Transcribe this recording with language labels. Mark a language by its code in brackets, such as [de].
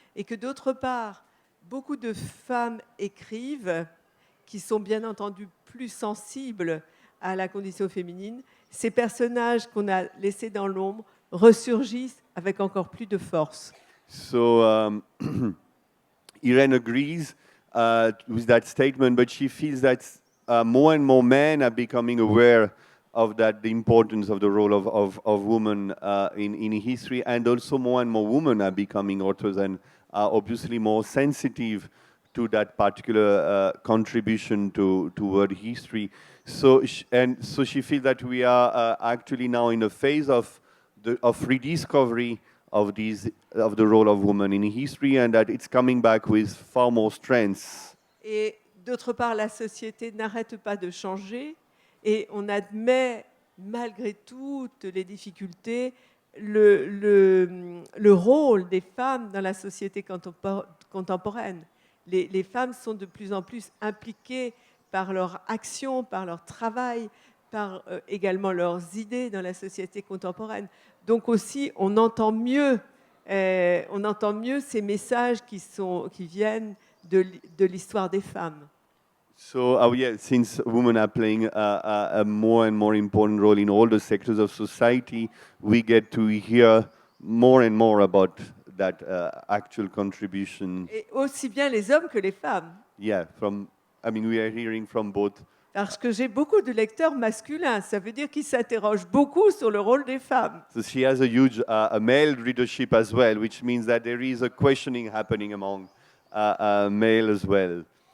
[fr] et que d'autre part, beaucoup de femmes écrivent qui sont bien entendu plus sensibles à la condition féminine, ces personnages qu'on a laissés dans l'ombre ressurgissent avec encore plus de force. [en] So Irène agrees with that statement, but she feels that more and more men are becoming aware of that, the importance of the role of women in history, and also more and more women are becoming authors and are obviously more sensitive to that particular contribution to world history. So she feels that we are actually now in a phase of rediscovery of the role of women in history, and that it's coming back with far more strength. [fr] Et d'autre part, la société n'arrête pas de changer et on admet, malgré toutes les difficultés, le rôle des femmes dans la société contemporaine. Les femmes sont de plus en plus impliquées par leur action, par leur travail, par également leurs idées dans la société contemporaine. Donc aussi, on entend mieux ces messages qui viennent de l'histoire des femmes. [en] So yeah, since women are playing a more and more important role in all the sectors of society, we get to hear more and more about that actual contribution. [fr] Et aussi bien les hommes que les femmes. [en] Yeah, we are hearing from both. [fr] Parce que j'ai beaucoup de lecteurs masculins, ça veut dire qu'ils s'interrogent beaucoup sur le rôle des femmes. [en] So she has a huge a male readership as well, which means that there is a questioning happening among male as well.